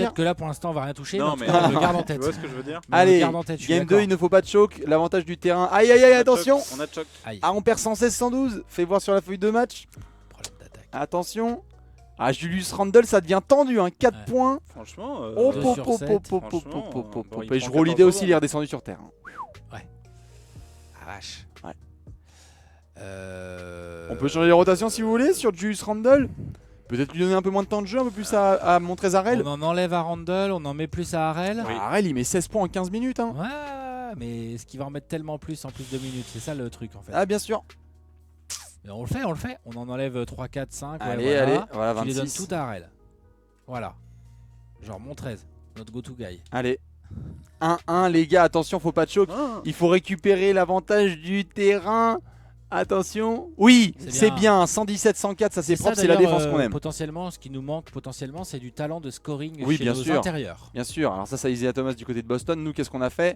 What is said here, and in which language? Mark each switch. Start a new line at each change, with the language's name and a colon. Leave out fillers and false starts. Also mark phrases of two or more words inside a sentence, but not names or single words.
French: Peut-être que là, pour l'instant, on va rien toucher. Non, mais mais en tout cas, on le garde en tu tête. vois ce que je veux dire? Mais on le Allez, garde en tête, je suis game 2, d'accord. il ne faut pas de choc. L'avantage du terrain. Aïe, aïe, aïe, attention. On a choc. Aïe, Ah, on perd 116-112. Fais voir sur la feuille de match. problème d'attaque. Attention. Ah, Julius Randle, ça devient tendu. 4 Ouais. points. Franchement, Oh, Deux po, sur po, sept. po, po, po, Franchement, po, po, bon, po. il Et prend je l'idée 14 aussi, il est secondes. redescendu sur terre. Ah vache. Ouais. Euh, On peut changer les rotations si vous voulez sur Julius Randle. Peut-être lui donner un peu moins de temps de jeu, un peu plus à Montrezarel. On en enlève à Randle, on en met plus à Harrell. Oui. Harrell, il met 16 points en 15 minutes. Hein. Ouais, mais est-ce qu'il va en mettre tellement plus en plus de minutes? C'est ça le truc en fait. Ah, bien sûr. Mais on le fait, on le fait. On en enlève 3, 4, 5. Allez, ouais, voilà. allez, voilà, Tu les donnes 26. tout à Harrell. Voilà. Genre mon 13, notre
English: go-to guy.
French: Allez. 1-1, les gars, attention, faut pas de choc. Ah. Il faut récupérer l'avantage du terrain. Attention. Oui, C'est c'est bien. bien. 117-104, ça c'est ça, propre, c'est la d'ailleurs, défense qu'on aime. Potentiellement, ce qui nous manque potentiellement, c'est du talent de scoring Oui, chez bien nos sûr. intérieurs. Bien sûr. Alors ça Isaiah Thomas du côté de Boston. Nous, qu'est-ce qu'on a fait?